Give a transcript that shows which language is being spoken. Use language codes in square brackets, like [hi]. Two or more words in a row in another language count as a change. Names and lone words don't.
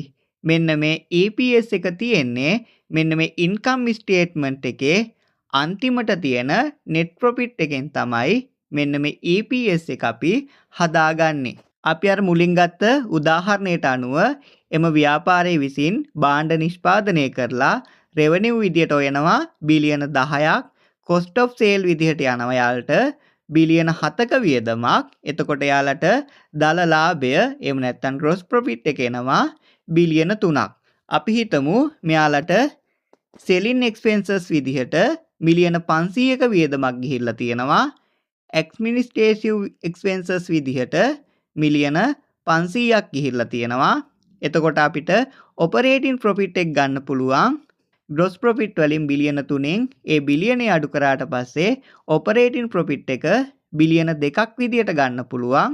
[si] මෙන්න මේ EPS එක තියෙන්නේ මෙන්න මේ [en] income statement [si] එකේ අන්තිමට තියෙන [en] net profit [si] එකෙන් තමයි මෙන්න මේ EPS එක අපි හදාගන්නේ. අපි අර මුලින් ගත්ත උදාහරණයට අනුව එම ව්‍යාපාරයේ විසින් භාණ්ඩ නිෂ්පාදනය කරලා revenue විදියට හොයනවා බිලියන 10ක් [en] cost of sale [si] විදියට යනවා යාලට බිලියන 7ක වියදමක්. එතකොට යාලට දල ලාභය එහෙම නැත්නම් [en] gross profit [si] එක එනවා බිලියන 3ක්. අපි හිතමු මෙයාලට [en] selling expenses [si] විදිහට මිලියන 500ක වියදමක් ගිහිල්ලා තියෙනවා. [en] administrative expenses [si] විදිහට මිලියන 500ක් ගිහිල්ලා තියෙනවා. එතකොට අපිට [en] operating profit [si] එක ගන්න පුළුවන් [en] gross profit [si] වලින් බිලියන 3න් ඒ බිලියනේ අඩු කරාට පස්සේ [en] operating profit [si] එක බිලියන 2ක් විදියට ගන්න පුළුවන්.